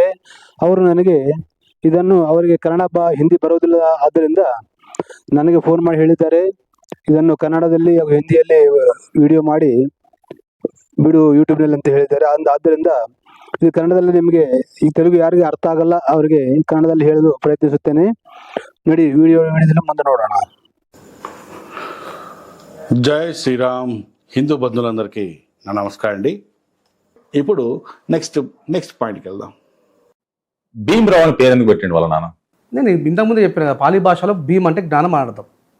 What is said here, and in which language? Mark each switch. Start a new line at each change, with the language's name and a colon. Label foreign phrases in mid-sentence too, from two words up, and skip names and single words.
Kannada: ಅವರು ನನಗೆ ಇದನ್ನು ಅವರಿಗೆ ಕನ್ನಡ ಹಿಂದಿ ಬರೋದಿಲ್ಲ, ಆದ್ದರಿಂದ ನನಗೆ ಫೋನ್ ಮಾಡಿ ಹೇಳಿದ್ದಾರೆ ಇದನ್ನು ಕನ್ನಡದಲ್ಲಿ ಹಾಗೂ ಹಿಂದಿಯಲ್ಲಿ ವಿಡಿಯೋ ಮಾಡಿ ಬಿಡು ಯೂಟ್ಯೂಬ್ನಲ್ಲಿ ಅಂತ ಹೇಳಿದ್ದಾರೆ. ಆದ್ದರಿಂದ ಇದು ಕನ್ನಡದಲ್ಲಿ ನಿಮಗೆ ಈ ತೆಲುಗು ಯಾರಿಗೆ ಅರ್ಥ ಆಗಲ್ಲ ಅವರಿಗೆ ಕನ್ನಡದಲ್ಲಿ ಹೇಳಲು ಪ್ರಯತ್ನಿಸುತ್ತೇನೆ. ನೋಡಿ, ವಿಡಿಯೋದಲ್ಲಿ ముందు ನೋಡೋಣ.
Telugu: జై శ్రీరామ్. హిందూ బంధువులందరికీ నా నమస్కారం అండి. ఇప్పుడు నెక్స్ట్ పాయింట్కి వెళ్దాం. భీమరావు అని పేరు ఎందుకు పెట్టిండు వాళ్ళ నాన్న? నేను ఇంతకుముందు చెప్పిన కదా, పాలీ భాషలో భీమ్ అంటే జ్ఞానం అని అర్థం.